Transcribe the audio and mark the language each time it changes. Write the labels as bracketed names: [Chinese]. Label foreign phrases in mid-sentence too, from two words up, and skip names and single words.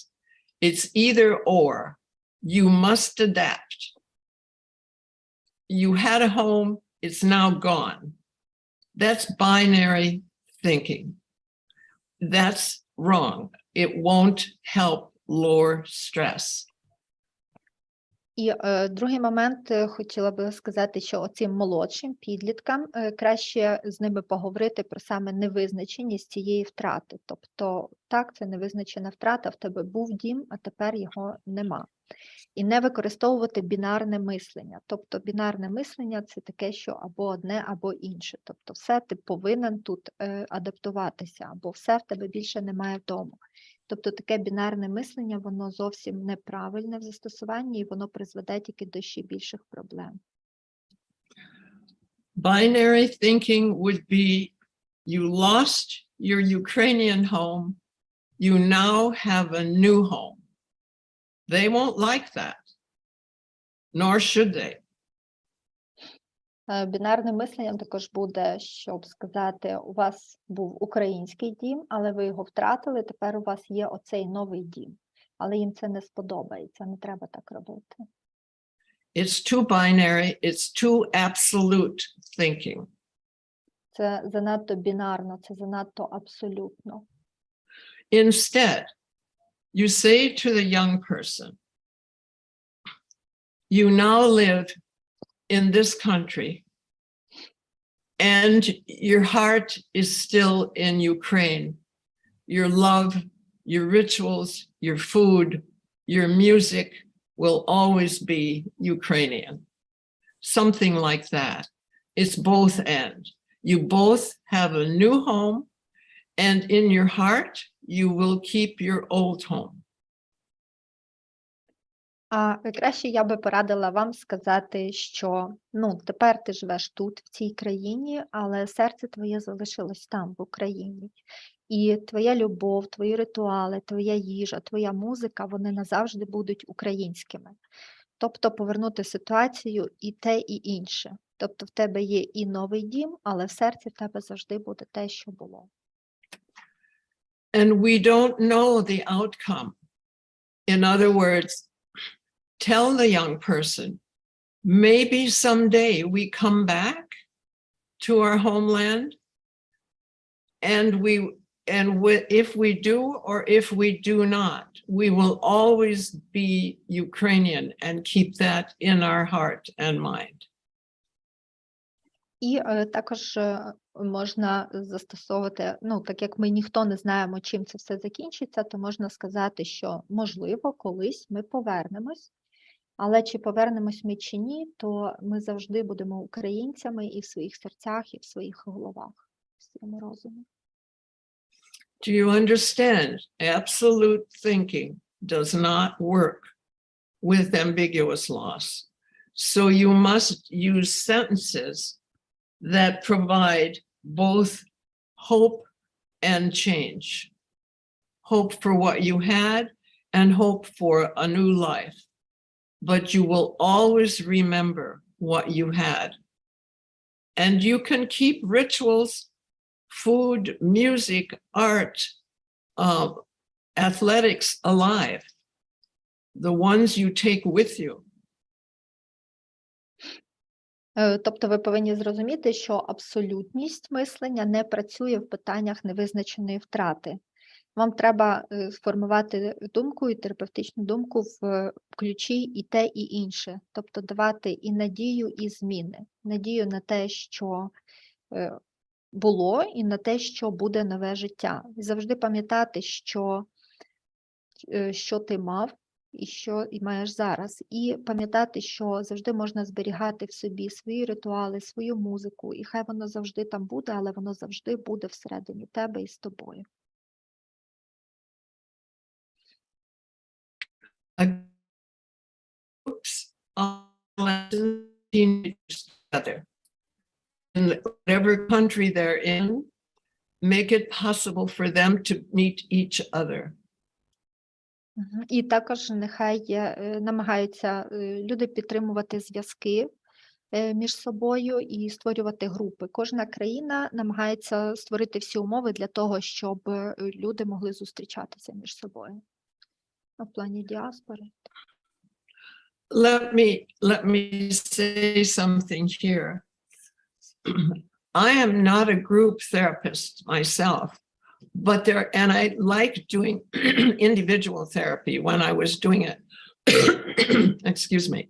[English] It's either or. You must adapt. You had a home, it's now gone. That's binary thinking. That's wrong. It won't help lower stress. [Ukrainian] І другий момент хотіла би сказати, що оцим молодшим підліткам краще з ними поговорити про саме невизначеність цієї втрати. Тобто, так, це невизначена втрата, в тебе був дім, а тепер його нема. І не використовувати бінарне мислення. Тобто бінарне мислення – це таке, що або одне, або інше. Тобто все ти повинен тут адаптуватися, або все в тебе більше немає вдома. Тобто таке бінарне мислення, воно зовсім неправильне в застосуванні, і воно призведе тільки до ще більших проблем. [English] Binary thinking would be, you lost your Ukrainian home, you now have a new home. They won't like that, nor should they. [Ukrainian] Бінарним мисленням також буде, щоб сказати, у вас був український дім, але ви його втратили, тепер у вас є оцей новий дім. Але їм це не сподобається, не треба так робити. [English] It's too binary, it's too absolute thinking. [Ukrainian] Це занадто бінарно, це занадто абсолютно. [English] Instead, you say to the young person, you now live in this country, and your heart is still in Ukraine. Your love, your rituals, your food, your music will always be Ukrainian. Something like that. It's both and. You both have a new home, and in your heart, you will keep your old home. [Ukrainian] А краще я би порадила вам сказати, що тепер ти живеш тут, в цій країні, але серце твоє залишилось там, в Україні. І твоя любов, твої ритуали, твоя їжа, твоя музика, вони назавжди будуть українськими. Тобто повернути ситуацію і те, і інше. Тобто в тебе є і новий дім, але в серці в тебе завжди буде те, що було. [English] And we don't know the outcome. In other words, tell the young person, maybe someday we come back to our homeland, and if we do or if we do not, we will always be Ukrainian and keep that in our heart and mind. [Ukrainian] І також можна застосовувати, так як ми ніхто не знаємо, чим це все закінчиться, то можна сказати, що, можливо, колись ми повернемось, але чи повернемось ми чи ні, то ми завжди будемо українцями і в своїх серцях, і в своїх головах, в своєму розумі. [English] Do you understand? Absolute thinking does not work with ambiguous loss. So you must use sentences that provide both hope and change. Hope for what you had and hope for a new life. But you will always remember what you had. And you can keep rituals, food, music, art, athletics alive, the ones you take with you. [Ukrainian] Тобто ви повинні зрозуміти, що абсолютність мислення не працює в питаннях невизначеної втрати. Вам треба формувати думку і терапевтичну думку в ключі і те, і інше. Тобто давати і надію, і зміни. Надію на те, що було, і на те, що буде нове життя. І завжди пам'ятати, що ти мав, і що і маєш зараз. І пам'ятати, що завжди можна зберігати в собі свої ритуали, свою музику, і хай воно завжди там буде, але воно завжди буде всередині тебе і з тобою. [English] Groups of teenagers together in whatever country they're in, make it possible for them to meet each other. [Ukrainian] І також нехай намагаються люди підтримувати зв'язки між собою і створювати групи. Кожна країна намагається створити всі умови для того, щоб люди могли зустрічатися між собою. В плані діаспори. [English] Let me say something here. I am not a group therapist myself, but and I like doing individual therapy when I was doing it. Excuse me.